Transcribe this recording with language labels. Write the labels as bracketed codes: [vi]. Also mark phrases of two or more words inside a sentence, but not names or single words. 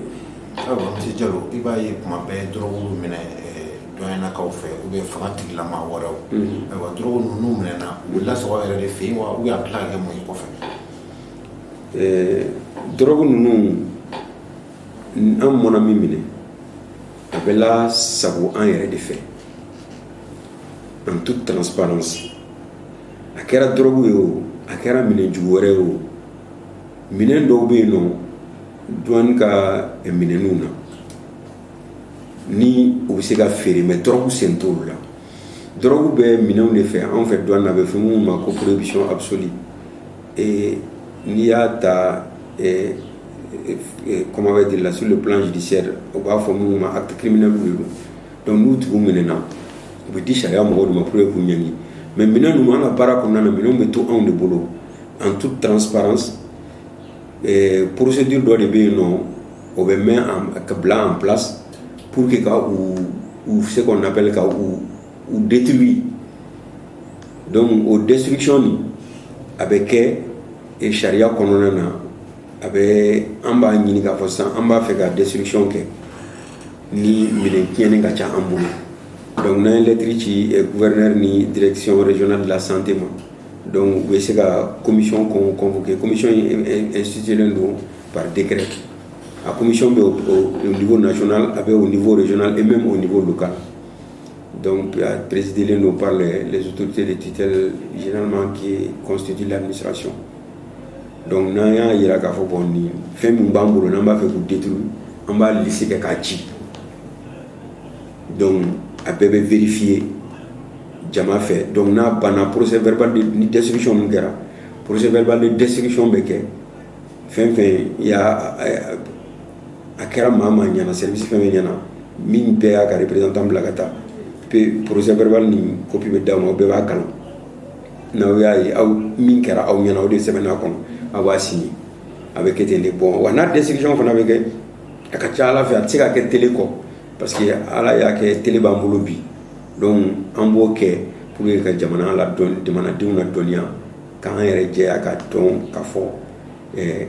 [bm] Ayiwa monsieur Diallo i b'a ye kuma bɛɛ dɔrɔgu minɛ dɔnyannakaw fɛ [fr] ou bien [bm] fanga tigilama wɛrɛw ayiwa dɔrɔgu ninnu minɛna u bɛ lasago yɛrɛ de fɛ yen wa [fr] ou bien [bm] a bɛ tila ka kɛ mun ye kɔfɛ. drogue ninnu an mɔna min minɛ a bɛ lasago an yɛrɛ de fɛ [fr] en toute transparence [bm] a kɛra drogue ye o a kɛra minɛn jugu wɛrɛ ye o minɛn dɔw bɛ yen nɔ douane ka minɛnw na ni u bɛ se ka feere mais drogue sen t'olu la drogue bɛ minɛnw de fɛ anw fɛ douane na a bɛ fɔ minnu ma ko [fr] prohibition absolue et [bm] n'i y'a ta [fr] comment on va dire là sur le plan judiciaire [bm] o b'a fɔ minnu ma [fr] acte criminel [bm] de don donc n'u tigiw minɛna u bɛ di sariya mɔgɔw de ma [fr] pour que [bm] k'u ɲangi mais minɛn ninnu an ka baara kɔnɔna na minɛnw bɛ to anw de bolo [fr] en toute transparence [bm] procédure dɔ de bɛ yen nɔ o bɛ mɛn ka bila [fr] en place pour que [bm] ka [fr] ou ce qu'on appelle [bm] ka [fr] ou détruire donc [bm] o destruction ni a bɛ kɛ sariya kɔnɔna na a bɛ an b'a ɲini k'a fɔ sisan an b'a fɛ ka destruction kɛ ni minɛn tiɲɛni ka ca an bolo donc n'an ye lettre ci gouverneur ni [fr] direction régionale de la santé [bm] ma donc u bɛ se ka [fr] commission convoquer commission instituée [bm] don [fr] par décret la commission [bm] bɛ [fr] au niveau national [bm] a bɛ [fr] au niveau régional et même au niveau local donc présidé par les autorités de tutelle généralement qui constituent l'administration donc [bm] n'an y'a yira k'a fɔ bon ni fɛn min b'an bolo n'an b'a fɛ k'u détruire an b'a liste kɛ k'a ci donc a bɛɛ bɛ vérifier jama fɛ donc n'a banna [fr] procès verbal [bm] de ni destruction min kɛra [fr] procès verbal de destruction [bm] bɛ kɛ fɛn fɛn a kɛra maa maa ɲɛna service fɛn fɛn ɲɛna min bɛɛ y'a ka représentant bila ka taa procès verbal ni copie bɛ d'aw ma o bɛɛ b'a kalan n'aw y'a ye aw min kɛra aw ɲɛna o de sɛbɛnna kɔnɔ a b'a signer a bɛ kɛ ten de bon wa n'a destruction fana bɛ kɛ a ka ca Ala fɛ a tɛ se ka kɛ télé kɔ [fr] parce que [bm] Ala y'a kɛ télé b'an bolo bi donc an b'o kɛ [fr] pour que [bm] ka jamana ladɔn jamanadenw ladɔnniya k'an yɛrɛ jɛya ka dɔn k'a fɔ